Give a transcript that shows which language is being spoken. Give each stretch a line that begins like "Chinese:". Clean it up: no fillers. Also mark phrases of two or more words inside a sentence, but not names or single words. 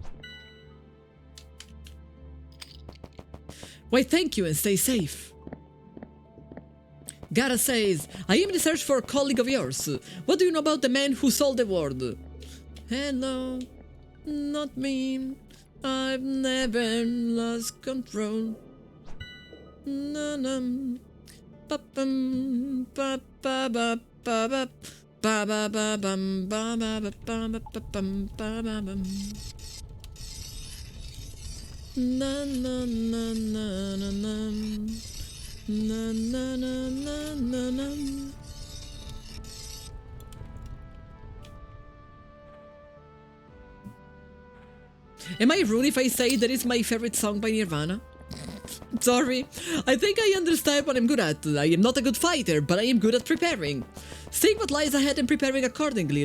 English: Why, thank you and stay safe. Gara says, I am in search for a colleague of yours. What do you know about the man who sold the world? Hello, not me. I've never lost control. Na na, ba bum ba ba ba ba ba ba ba ba bum ba ba ba ba ba bum ba ba bum. Na na na na na na na na na na na. Am I rude if I say that it's my favorite song by Nirvana? Sorry, I think I understand what I'm good at. I am not a good fighter, but I am good at preparing. Seeing what lies ahead and preparing accordingly.